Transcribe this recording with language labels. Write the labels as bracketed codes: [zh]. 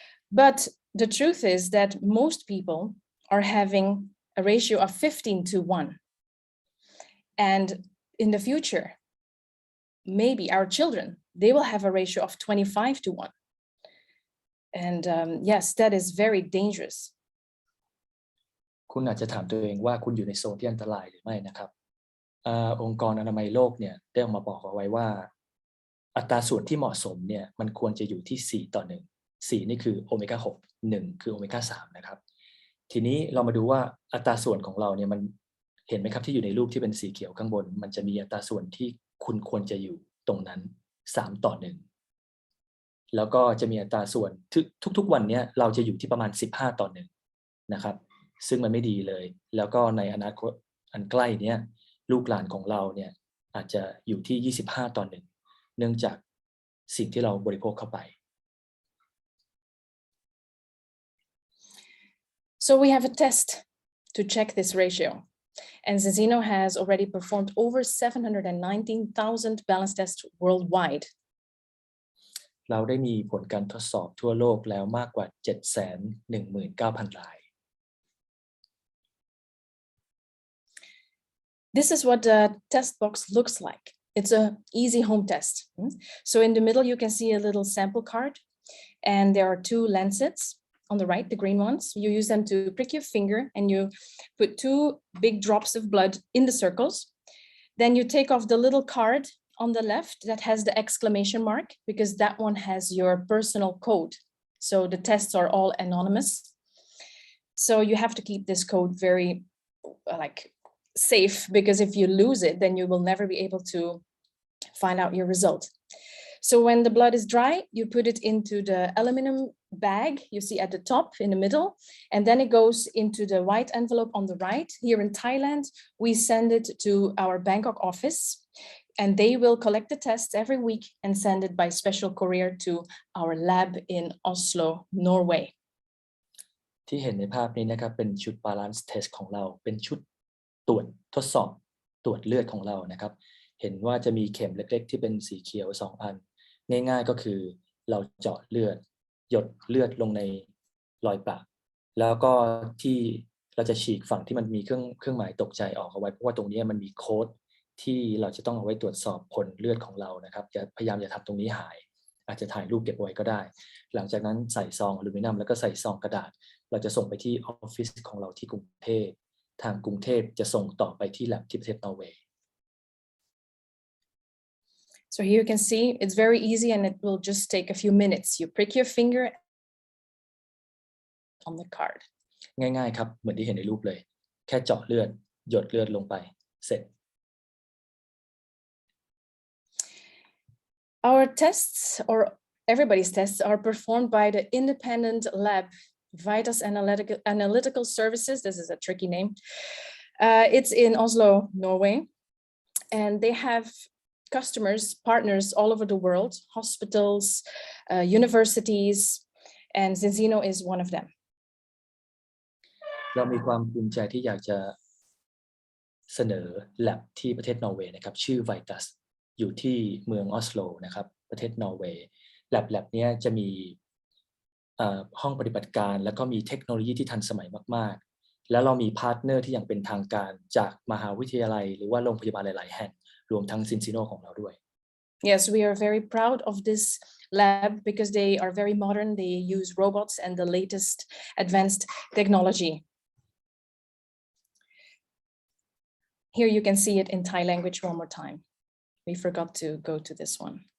[en] But the truth is that most people are having a ratio of 15-to-1. And in the future, maybe our children, they will have a ratio of 25-to-1. And yes, that is very dangerous. [th] คุณอาจจะถามตัวเองว่าคุณอยู่ในโซนที่อันตรายหรือไม่นะครับองค์กรอนามัยโลกเนี่ยได้ออกมาบอกเอาไว้ว่าอัตราส่วนที่เหมาะสมเนี่ยมันควรจะอยู่ที่4:1 4นี่คือโอเมก้า 6 1คือโอเมก้า 3นะครับทีนี้เรามาดูว่าอัตราส่วนของเราเนี่ยมันเห็นไหมครับที่อยู่ในรูปที่เป็นสีเขียวข้างบนมันจะมีอัตราส่วนที่คุณควรจะอยู่ตรงนั้น3:1 แล้วก็จะมีอัตราส่วนทุกๆวันนี้เราจะอยู่ที่ประมาณ15:1นะครับซึ่งมันไม่ดีเลยแล้วก็ในอนาคตอันใกล้นี้ลูกหลานของเราเนี่ยอาจจะอยู่ที่25:1เนื่องจากสิ่งที่เราบริโภคเข้าไป [en] So we have a test to check this ratio. And Zinzino has already performed over 719,000 balance tests worldwide. [th] เราได้มีผลการทดสอบทั่วโลกแล้วมากกว่า 719,000 ราย [en] This is what the test box looks like. It's an easy home test. So in the middle, you can see a little sample card, and there are 2 lancets on the right, the green ones. You use them to prick your finger, and you put 2 big drops of blood in the circles. Then you take off the little card on the left that has the exclamation mark, because that one has your personal code. So the tests are all anonymous. So you have to keep this code very safe, because if you lose it, then you will never be able to find out your result. So when the blood is dry, you put it into the aluminum bag you see at the top in the middle, and then it goes into the white envelope on the right. Here in Thailand, we send it to our Bangkok office, and they will collect the tests every week and send it by special courier to our lab in Oslo, Norway. [th] ที่เห็นในภาพนี้นะครับเป็นชุด balance test ของเราเป็นชุดตรวจทดสอบตรวจเลือดของเรานะครับเห็นว่าจะมีเข็มเล็กๆที่เป็นสีเขียว2อันง่ายๆก็คือเราเจาะเลือดหยดเลือดลงใน รอยปากแล้วก็ที่เราจะฉีกฝั่งที่มันมีเครื่องหมายตกใจออกเอาไว้เพราะว่าตรงนี้มันมีโค้ดที่เราจะต้องเอาไว้ตรวจสอบผลเลือดของเรานะครับพยายามอย่าทำตรงนี้หายอาจจะถ่ายรูปเก็บไว้ก็ได้หลังจากนั้นใส่ซองอลูมิเนียมแล้วก็ใส่ซองกระดาษเราจะส่งไปที่ออฟฟิศของเราที่กรุงเทพทางกรุงเทพจะส่งต่อไปที่ lab ที่ประเทศนอร์เวย์ [en] So here you can see it's very easy and it will just take a few minutes. You prick your finger on the card. [th] ง่ายๆครับเหมือนที่เห็นในรูปเลยแค่เจาะเลือดหยดเลือดลงไปเสร็จ [en] Our tests, or everybody's tests, are performed by the independent lab, Vitas Analytical Services. This is a tricky name. It's in Oslo, Norway, and they have customers, partners all over the world, hospitals, universities, and Zinzino is one of them. [th] เรามีความภูมิใจที่อยากจะ เสนอ lab ที่ประเทศนอร์เวย์นะครับชื่อ Vitas อยู่ที่เมืองออสโลนะครับประเทศนอร์เวย์ lab เนี้ยจะมีห้องปฏิบัติการแล้วก็มีเทคโนโลยีที่ทันสมัยมากๆแล้วเรามีพาร์ทเนอร์ที่อย่างเป็นทางการจากมหาวิทยาลัยหรือว่าโรงพยาบาลหลายๆแห่งรวมทั้ง Zinzino ของเราด้วย [en] Yes, we are very proud of this lab because they are very modern. They use robots and the latest advanced technology. Here you can see it in Thai language one more time. We forgot to go to this one.